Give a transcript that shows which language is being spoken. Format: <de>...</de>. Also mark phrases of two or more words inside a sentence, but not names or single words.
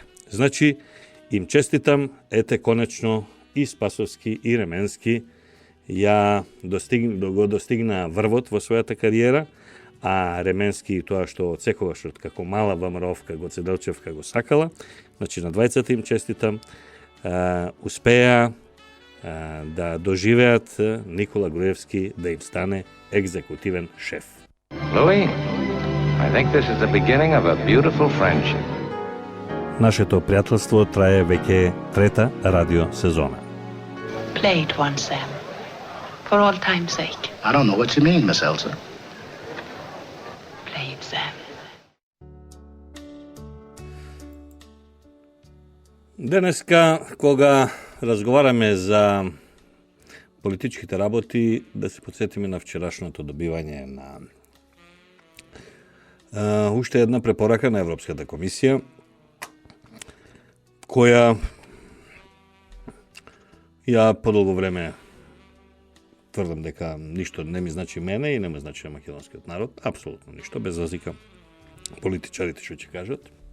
<mk>Значи, им честитам, ете конечно и Спасовски и Ременски го достигнаа врвот во својата кариера, а Ременски тоа што одсекогаш како мала ВМРО-вка Гоце Делчевка го сакала. Значи, на двајцата им честитам, успеа да доживеат Никола Груевски да им стане екзекутивен шеф.</mk> <en>Louis, I think this is the beginning of a beautiful friendship.</en> <mk>Нашето пријателство трае веќе трета радио сезона.</mk> <en>Play it once, Sam. For all time's sake. I don't know what you mean, Miss Elsa. Play it, Sam.</en> <mk>Денеска, кога разговараме за политичките работи, да се подсетиме на вчерашното добивање на уште една препорака на Европската комисија, која ја подолго време тврдам дека ништо не ми значи мене и не ми значи на македонскиот народ, апсолутно ништо, без разлика политичарите што ќе кажат.</mk>